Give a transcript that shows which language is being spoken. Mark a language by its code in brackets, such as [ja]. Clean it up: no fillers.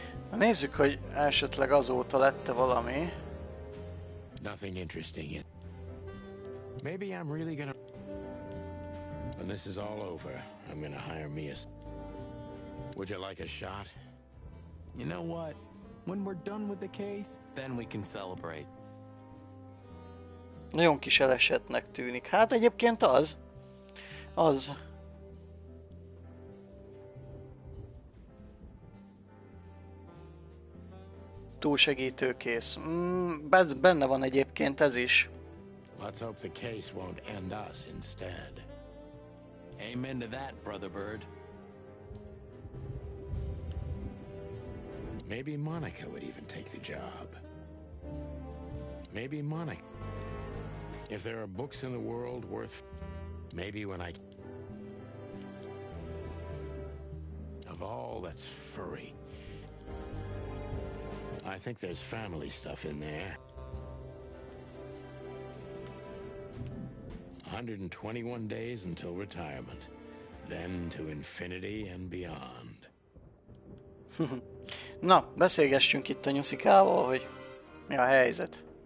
[hu] Na, nézzük, hogy esetleg azóta lett-e valami. [en] Nothing interesting yet. Maybe I'm really gonna... When this is all over, I'm gonna hire me a... Would you like a shot? You know what? When we're done with the case, then we can celebrate. [hu] Nagyon kis elesetnek tűnik. Hát egyébként az. Túlsegítőkész. Benne van egyébként ez is. [en] Let's hope the case won't end us instead. Amen to that, Brother Bird. Maybe Monica would even take the job. Maybe Monica. If there are books in the world worth... Maybe when I... Of all that's furry. I think there's family stuff in there. 121 days until retirement. Then to infinity and beyond. [hu] Na, beszélgessünk itt a nyuszikával, hogy mi a helyzet.